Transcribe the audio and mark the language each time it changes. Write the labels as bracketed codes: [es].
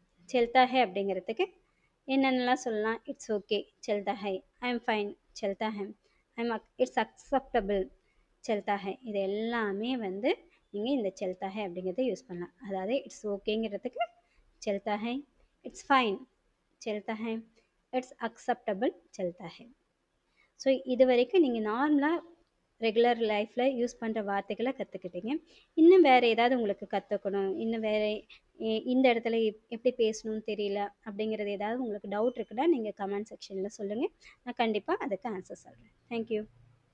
[ta] செல்தா ஹே அப்படிங்கிறதுக்கு என்னென்னலாம் சொல்லலாம். [en] it's okay [ta] செல்தா high, [en] I am fine [ta] செல்தா high, [en] it's acceptable [ta] செல்தா high. இது எல்லாமே வந்து நீங்கள் இந்த செல்தா ஹை அப்படிங்கிறத யூஸ் பண்ணலாம். அதாவது it's ஓகேங்கிறதுக்கு செல்தா high, [en] it's fine [ta] செல்தா high, [en] it's acceptable [hi] चलता है. [ta] ஸோ இது வரைக்கும் நீங்கள் நார்மலாக ரெகுலர் லைஃப்பில் யூஸ் பண்ணுற வார்த்தைகளை கற்றுக்கிட்டீங்க. இன்னும் வேறு ஏதாவது உங்களுக்கு கற்றுக்கணும், இன்னும் வேறு இந்த இடத்துல எப்படி பேசணும்னு தெரியல அப்படிங்கிறது ஏதாவது உங்களுக்கு டவுட் இருக்குன்னா நீங்கள் கமெண்ட் செக்ஷனில் சொல்லுங்கள். நான் கண்டிப்பாக அதுக்கு ஆன்சர் சொல்கிறேன். தேங்க்யூ.